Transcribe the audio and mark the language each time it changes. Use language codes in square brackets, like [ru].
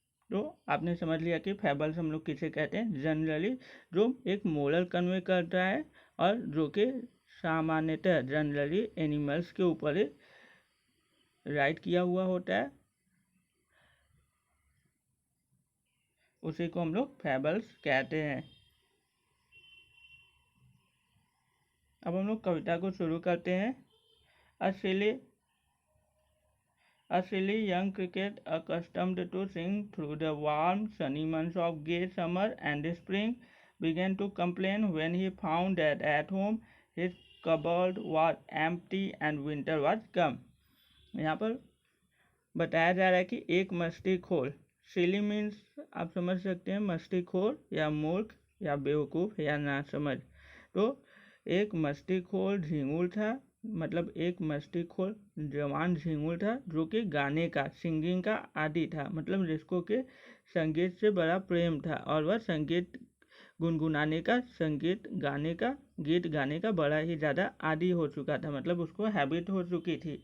[hi] तो आपने समझ लिया कि फैबल्स हम लोग किसे कहते हैं। जनरली जो एक मोरल कन्वे करता है और जो कि सामान्यतः जनरली एनिमल्स के ऊपर ही राइट किया हुआ होता है, उसी को हम लोग फैबल्स कहते हैं। अब हम लोग कविता को शुरू करते हैं। [en] A silly young cricket accustomed to sing through the warm sunny months of gay summer and spring began to complain when he found that at home his cupboard was empty and winter was come। [hi] यहाँ पर बताया जा रहा है कि एक मस्तीखोर, सिली means आप समझ सकते हैं मस्तीखोर या मूर्ख या बेवकूफ़ या नासमझ। तो एक मस्तीखोर झिंगुर था, मतलब एक मस्तीखोर जवान झिंगुर था जो कि गाने का, सिंगिंग का आदी था, मतलब जिसको कि संगीत से बड़ा प्रेम था और वह संगीत गुनगुनाने का, संगीत गाने का, गीत गाने का बड़ा ही ज़्यादा आदी हो चुका था, मतलब उसको हैबिट हो चुकी थी।